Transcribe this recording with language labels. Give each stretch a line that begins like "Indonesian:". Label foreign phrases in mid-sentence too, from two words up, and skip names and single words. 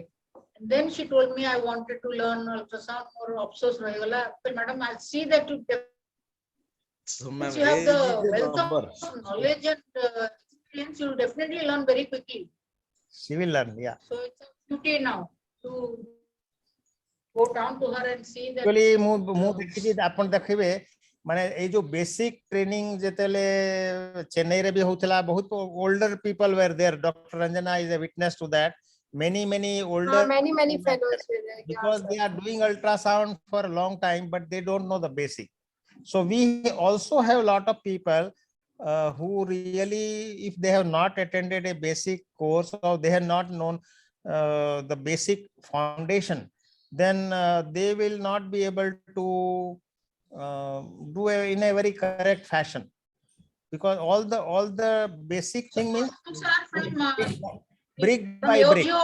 English: And then she told me I wanted to learn ultrasound or opsos rahegala. But Madam, I'll see that you since you have the wealth of knowledge and experience, you'll definitely learn very quickly. She will learn, yeah. So it's a duty now to go down to her and see that. Actually,
Odia: ମୁଁ ଦେଖିଛି ଆପଣ ଦେଖିବେ ମାନେ ଏଇ जो
English: basic training
Odia: ଯେତେବେଳେ ଚେନ୍ନାଇ ରେ ବି ହଉଥିଲା ବହୁତ
English: older people were there.
Odia: Dr.
English: Ranjana is a witness to that. Many older many fellows were there. because they are doing ultrasound for a long time, but they don't know the basic. So we also have a lot of people who really, if they have not attended a basic course or they have not known the basic foundation, then they will not be able to do in a very correct fashion, because all the basic thing means brick by brick.